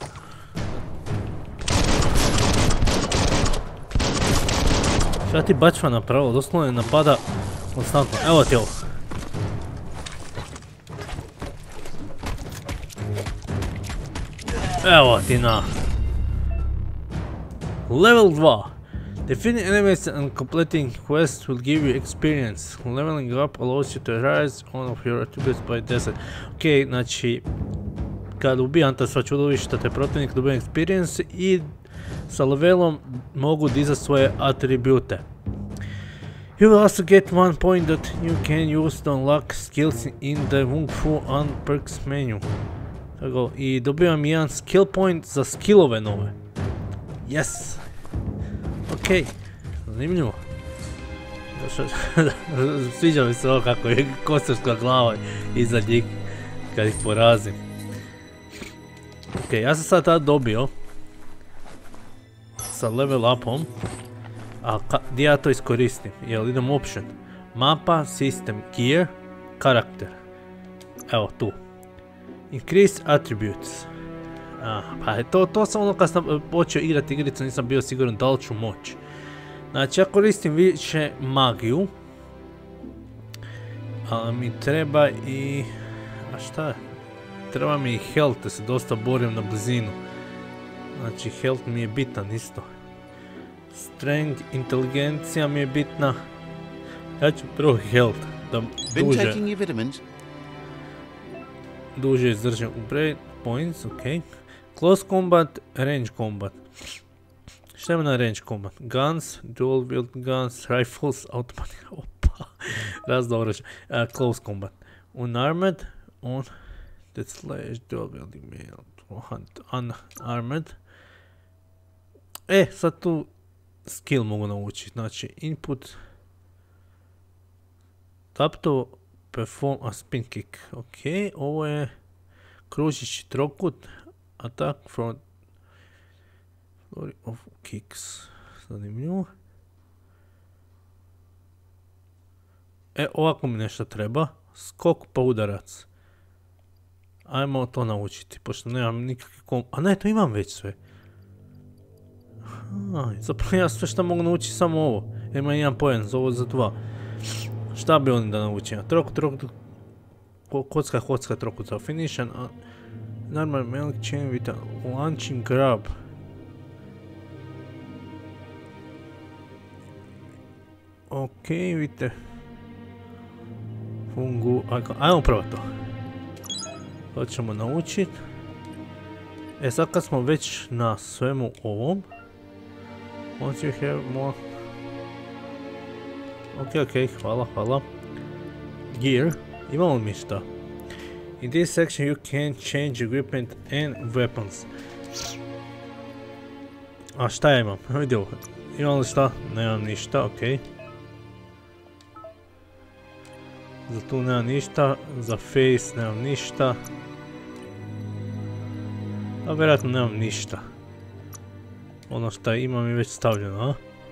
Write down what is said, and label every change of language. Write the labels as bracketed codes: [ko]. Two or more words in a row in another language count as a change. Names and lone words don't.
[hr] Šta ti bačva napravila? Doslovno je napada konstantno. Evo ti ovo. Evo ti na. [en] Level 2. Defeating enemies and completing quests will give you experience. Leveling up allows you to rise one of your attributes by 10. [hr] Ok, znači, kad ubijam ta sva čudovišta te protivnik dobijem experience i sa levelom mogu dizati svoje atribute. [en] You will also get one point that you can use to unlock skills in the Wung Fu and perks menu. [hr] Tako, i dobivam jedan [en] skill point [hr] za skillove nove. Yes! Okej, zanimljivo. Sviđa mi se ovo kako je kosturska glava iza njih kad ih porazim. Okej, ja sam sad tad dobio sa [en] level upom, [hr] a gdje ja to iskoristim? Jel idem option? Mapa, [en] system, gear, [hr] karakter. Evo tu. [en] Increase attributes. [hr] Pa to sam ono kad sam počeo igrati igricu, nisam bio siguran da li ću moći. Znači ja koristim više magiju. Ali mi treba i... A šta je? Treba mi i health, da se dosta borim na blizinu. Znači health mi je bitan isto. Strength, inteligencija mi je bitna. Ja ću prvo health, da duže izdržim u [en] break points, [hr] okej. [en] Close combat, range combat. [hr] Šta ima na [en] range combat? Guns, dual wield guns, rifles, automatic, opa, razda oružja. Close combat. Unarmed, on, that slash, dual wielding mail, unarmed. [hr] Sad tu skill mogu naučiti, znači [en] input, tap to perform a spin kick, [hr] okej, ovo je kružići trokut, [en] attack from flurry of kicks, [hr] zanimljivo. Ovako mi nešto treba, skok pa udarac. Ajmo to naučiti, pošto nemam nikakve a ne, to imam već sve. Zapravo ja sve što mogu naučiti samo ovo. Imam jedan poen, ovo za 2. Šta bi oni da naučim? Kocka, trokut za [en] finish and normal melee chain with a launching grab. [hr] Okej, vidite. Fungu, ajmo prvo to. To ćemo naučiti. Sad kad smo već na svemu ovom. [en] Once you have more... [hr] Okej, hvala. Gear, imamo mi šta. [en] In this section you can change equipment and weapons. [hr] A šta ja imam? Vidi ovo. Imam li šta? Nemam ništa, okej. Za tu nemam ništa, za face nemam ništa. A vjerojatno nemam ništa. Ono što imam je već stavljeno, a?